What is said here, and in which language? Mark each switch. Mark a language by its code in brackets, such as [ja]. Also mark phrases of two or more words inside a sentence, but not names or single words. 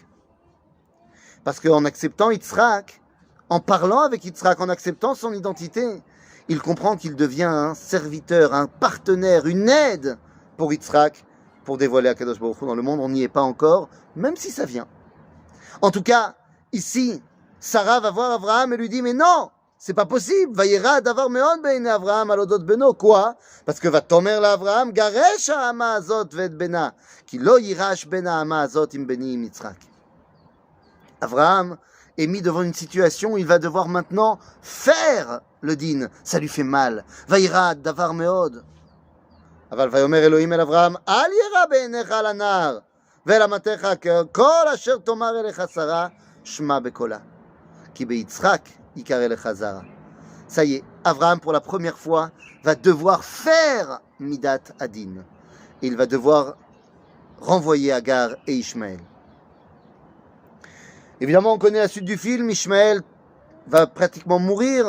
[fr] Parce qu'en acceptant Yitzhak, en parlant avec Yitzhak, en acceptant son identité, il comprend qu'il devient un serviteur, un partenaire, une aide pour Yitzhak, pour dévoiler Akadosh Baruch Hu dans le monde. On n'y est pas encore, même si ça vient. En tout cas, ici, Sarah va voir Abraham et lui dit, mais non, c'est pas possible. [he] וירע הדבר מאד בעיני אברהם על אודות בנו. [fr] Quoi? Parce que [he] ותאמר לאברהם, גרש האמה הזאת ואת בנה, כי לא יירש בן האמה הזאת עם בני עם יצחק. [fr] Abraham est mis devant une situation où il va devoir maintenant faire le din. Ça lui fait mal. [he] וירע הדבר מאד. אבל ויאמר אלוהים אל אברהם, אל ירא בעיניך על הנער, ואל אמתך כל אשר תאמר אליך שרה, שמע בקולה. כי ביצחק יקרא לך זרע. [fr] Ça y est, Abraham, pour la première fois, va devoir faire Midat Adin. Et il va devoir renvoyer Agar et Ishmaël. Évidemment, on connaît la suite du film. Ishmaël va pratiquement mourir.